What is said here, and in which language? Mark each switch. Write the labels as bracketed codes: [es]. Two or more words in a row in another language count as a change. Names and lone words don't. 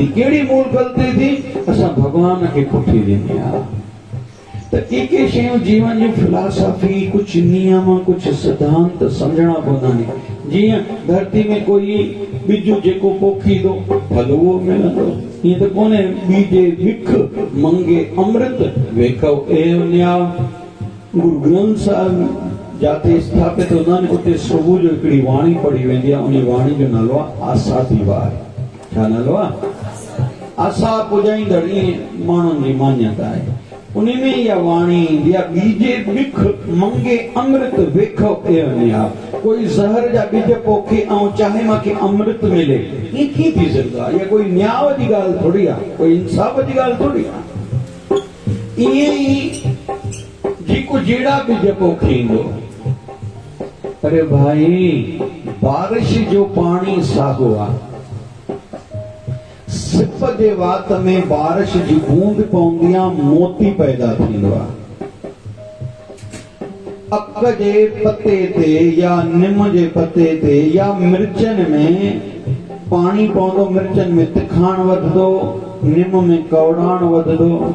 [sd] कहिड़ी मूल ग़लती थी? असां भॻवान खे पुठी ॾिनी आहे। त के शयूं जीवन जी फिलॉसफी, कुझु नियम, कुझु सिद्धांत सम्झणा पवंदा आहिनि। जीअं धरती में कोई ॿिजु जेको पोखींदो, फल उहो मिलंदो। [pa] ਯੇ ਤੋ ਕੋਨੇ ਬੀਜੇ ਭਿਖ ਮੰਗੇ ਅੰਮ੍ਰਿਤ ਵੇਖਵ ਏਵ ਨ੍ਯਾ। [sd] गुरु ग्रंथ साहिब जाते स्थापित उन्हनि उते सुबुह जो हिकिड़ी वाणी पढ़ी वेंदी आहे। उन वाणी जो नालो आहे आसा दीवार। छा नालो आहे? आसा पुॼाईंदड़, ईअं माण्हुनि जी मान्यता आहे। उनमें इहा वाणी ईंदी आहे, [pa] ਬੀਜੇ ਭਿਖ ਮੰਗੇ ਅੰਮ੍ਰਿਤ ਵੇਖਵ ਏਵ ਨ੍ਯਾ। [sd] कोई ज़हर जा बीज पोखे ऐं चाहे मूंखे अमृत मिले, ईअं कीअं थी सघंदो आहे? इहा कोई न्याय जी ॻाल्हि थोरी आहे, कोई इंसाफ़ जी ॻाल्हि थोरी आहे। ईअं ई जेको जहिड़ा बीज पोखींदो। अरे भाई, बारिश जो पाणी साॻियो आहे। सिप जे वात में बारिश जी बूंद पवंदी आहे, मोती पैदा थींदो आहे। अक जे पते ते या निम जे पते ते या मिर्चनि में पाणी पवंदो, मिर्चनि में तिखाण वधंदो, निम में कौड़ाण वधंदो।